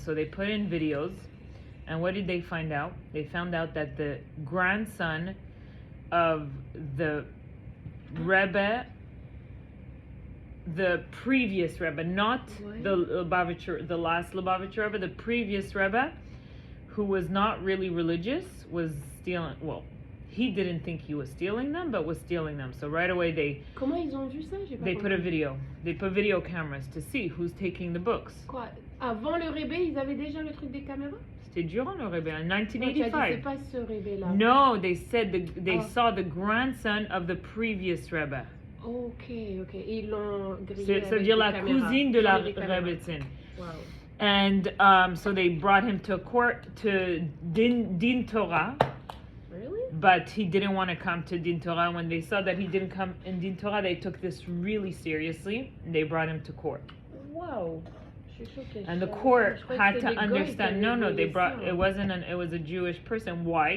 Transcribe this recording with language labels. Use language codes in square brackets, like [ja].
[en] So they put in videos. And what did they find out? They found out that the grandson of the Rebbe, the previous Rebbe, not the last Lubavitcher Rebbe, the previous Rebbe, who was not really religious, was stealing. Well, he didn't think he was stealing them, but was stealing them. So right away they put a video. They put video cameras to see who's taking the books. [fr] Quoi? Avant le Rebbe, ils avaient déjà le truc des caméras? C'était durant le Rebbe, in 1985. C'est pas ce Rebbe-là. [en] No, they said they saw the grandson of the previous Rebbe. [fr] Okay. Ils l'ont grillé. C'est-à-dire la cousine de la Rebbetzin. [en] Wow. And so they brought him to court to Din Torah. Really? But he didn't want to come to Din Torah. When they saw that he didn't come in Din Torah, they took this really seriously. And they brought him to court. Wow. And the court had to understand. It was a Jewish person. Why?